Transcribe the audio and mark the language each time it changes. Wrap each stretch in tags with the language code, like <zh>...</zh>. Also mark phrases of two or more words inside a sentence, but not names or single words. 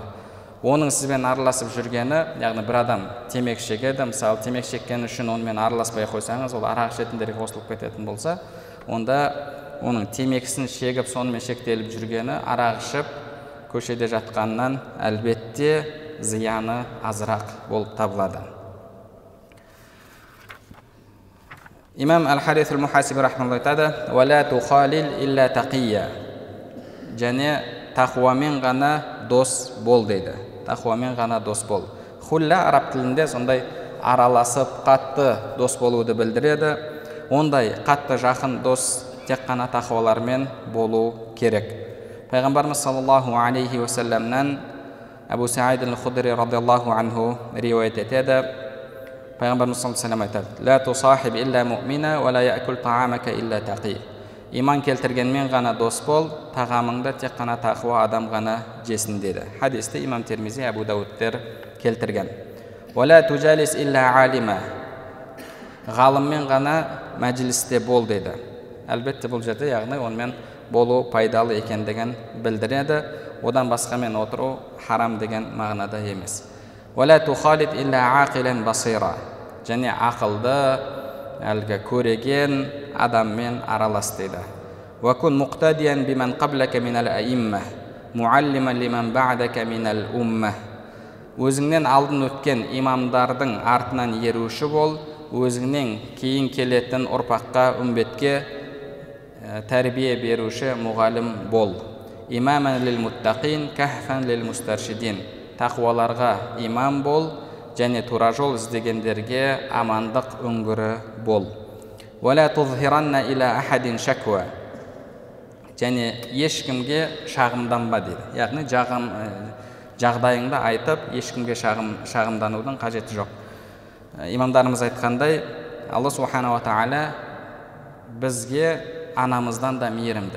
<kk>Оның сізбен араласып жүргені, яғни бір адам темекі шегеді, мысалы темекі шеккені үшін онымен араласпай қойсаңыз, ол арақ ішетіндерге қосылып кететін болса, онда оның темекісін шегіп, сонымен шектеліп жүргені арақ ішіп көшеде жатқаннан әлбетте зияны азырақ болып табылады. Имам Аль-Харис Аль-Мухасиби рахмаллаху айтады:</kk> <ar>«ولا تخالل إلا تقيا».</ar> <kk>Және тақуамен ғана дос бол дейді. Тақуамен ғана дос бол. Хулла араб тілінде сондай араласып қатты дос болуды білдіреді. Ондай қатты жақын дос тек қана тақуалармен болу керек. Пайғамбарымыз</kk> <ar>صلى الله عليه وسلم</ar> <kk>Абу Саид аль-Худри</kk> <ar>رضي الله عنه</ar> <kk>риуаят етеді. Пайғамбарымыз</kk> <ar>صلى الله عليه</ar> <kk>айтады:</kk> <ar>«لا تصاحب إلا مؤمنا ولا يأكل طعامك إلا تقي».</ar> <kk>Иман келтіргенмен ғана дос бол, тағамыңды тек қана тақуа адам ғана жесін деді. Хадисті имам Термизи, Абу Дауудтер келтірген.</kk> <ar>«ولا تجالس إلا عالما».</ar> <kk>Ғалыммен ғана мәжілісте бол деді. Әлбетте бұл жерде, яғни онымен болу пайдалы екендігін білдіреді. Одан басқамен отыру харам деген мағынада емес.</kk> <ar>«ولا تخالط إلا عاقلا بصيرا».</ar> <kk>Және ақылды, әлгі көреген адаммен аралас дейді.</kk> <ar>«وكن مقتديا بمن قبلك من الأئمة معلما لمن بعدك من الأمة».</ar> <kk>Өзіңнен алдын өткен имамдардың артынан еруші бол, өзіңнен кейін келетін ұрпаққа, үмбетке тәрбие беруші мұғалім бол.</kk> <ar>«إماما للمتقين كهفا للمسترشدين».</ar> <kk>Тақуаларға имам бол, және тура жол іздегендерге амандық үңгірі бол.</kk> <ar>«ولا تظهرن إلى أحد شكوى».</ar> <kk>Және ешкімге шағымданба дейді. Яғни жағдайыңды айтып, ешкімге шағымданудың қажеті жоқ. Имамдарымыз айтқандай, Алла</kk> <ar>سبحانه وتعالى</ar> <kk>бізге анамыздан да мейірімді.</kk>